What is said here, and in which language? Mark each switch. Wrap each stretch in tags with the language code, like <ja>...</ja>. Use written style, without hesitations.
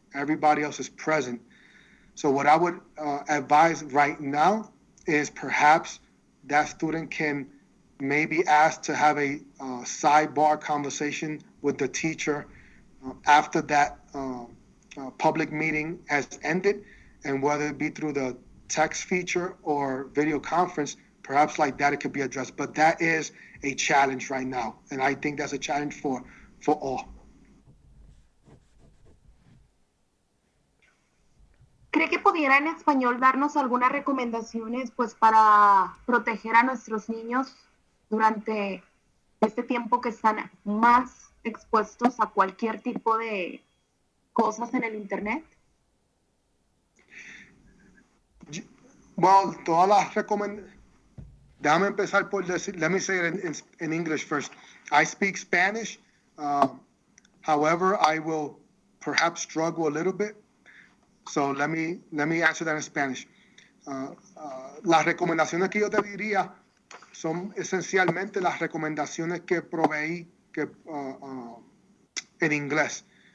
<en>Everybody else is present. So what I would advise right now is perhaps that student can maybe ask to have a sidebar conversation with the teacher after that public meeting has ended, and whether it be through the text feature or video conference, perhaps like that it could be addressed. But that is a challenge right now, and I think that's a challenge for all.</en> <es>¿Cree que pudiera en español darnos algunas recomendaciones pues para proteger a nuestros niños durante este tiempo que están más expuestos a cualquier tipo de cosas en el internet? Well, todas las recomendaciones. Déjame empezar por decir,</es> <en>let me say it in English first. I speak Spanish. However, I will perhaps struggle a little bit. So let me answer that in Spanish.</en> <es>Las recomendaciones que yo te diría son esencialmente las recomendaciones que proveí en inglés.</es>